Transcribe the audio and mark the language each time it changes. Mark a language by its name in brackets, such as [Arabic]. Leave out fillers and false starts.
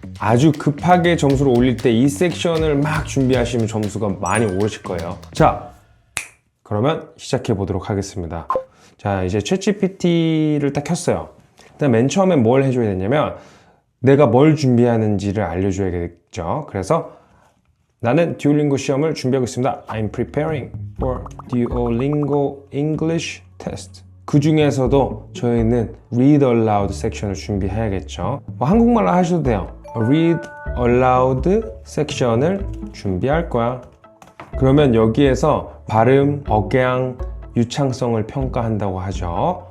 [Korean] 아주 급하게 점수를 올릴 때 이 섹션을 막 준비하시면 점수가 많이 오르실 거예요. 자, 그러면 시작해 보도록 하겠습니다. 자, 이제 챗GPT를 딱 켰어요. 일단 맨 처음에 뭘 해줘야 되냐면 내가 뭘 준비하는지를 알려줘야겠죠. 그래서 나는 듀오링고 시험을 준비하고 있습니다. [English] I'm preparing for Duolingo English test. [Korean] 그 중에서도 저희는 Read Aloud 섹션을 준비해야겠죠. 한국말로 하셔도 돼요. Read Aloud 섹션을 준비할 거야. 그러면 여기에서 발음, 억양, 유창성을 평가한다고 하죠.